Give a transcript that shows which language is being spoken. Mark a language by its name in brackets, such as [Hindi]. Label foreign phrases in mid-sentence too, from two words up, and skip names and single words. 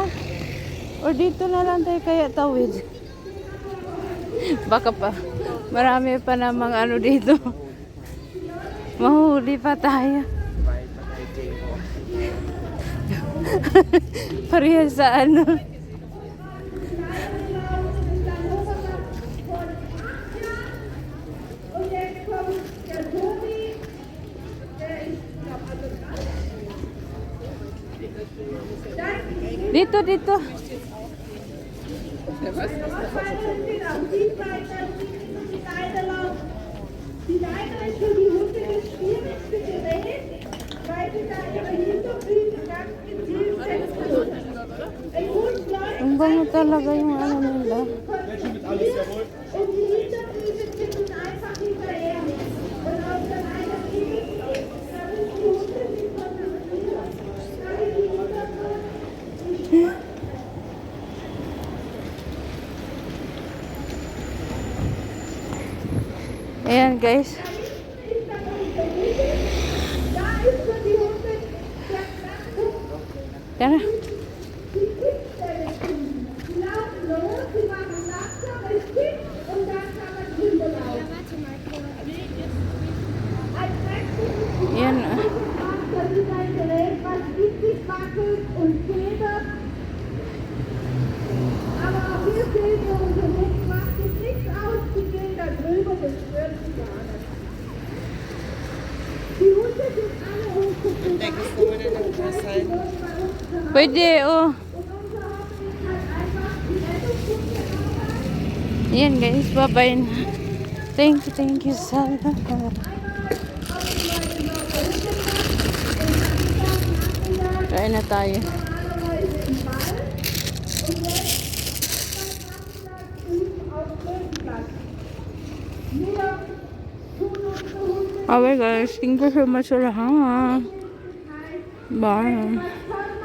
[Filipino] O dito na lang tayo kaya tawid? Baka pa. Marami pa namang ano dito. Mahuli pa tayo. Bayad pa tayo kayo. Parehas sa ano. [German] jetzt kommt der Tobi, der ist, [Filipino] Dito, dito. [German] genau, die Seite, die Leiter laufen. Die Leiter ist für die Hunde das schwierigste Gerät, weil sie da ihre Hinterfüße ganz gezielt setzen. Ein Hund läuft [Filipino] Ang bango talaga yung ano nila. [German] und die Hinterfüße tippen einfach hinterher. Und auf der einen Seite, da sind die Hunde, die konzentrieren. Da sind die Hinterfüße. [Filipino] Ayan, guys. [German] Da ist für die Hunde der Knackpunkt. [Filipino] Tara. [German] Die Kippstelle finden. Die laufen los, sie machen langsam, es kippt und dann kann man drüber laufen. Ein Knackpunkt [Filipino] Ayan. [German] das ist ein Gerät, was richtig wackelt und federt. Aber auch hier sehen wir, unser Hund macht es nichts aus, die gehen da drüber, das stört sie gar nicht. Die Hunde sind alle hochgezogen. [Filipino] Gusto mo na ng kasal? Pwede, oh. [German] Und unser Hobby ist halt einfach die Rettungshunde arbeiten. [Filipino] Ayan, guys. Bye-bye na. [English] Thank you, Sarah. [Filipino] Kain na tayo. [German] Normalerweise im Wald und jetzt auf Kirchenplatz. Wir tun unsere Hunde [English] Okay, guys. Thank you so much [Filipino] sa lahat. [English] Bye. [German] was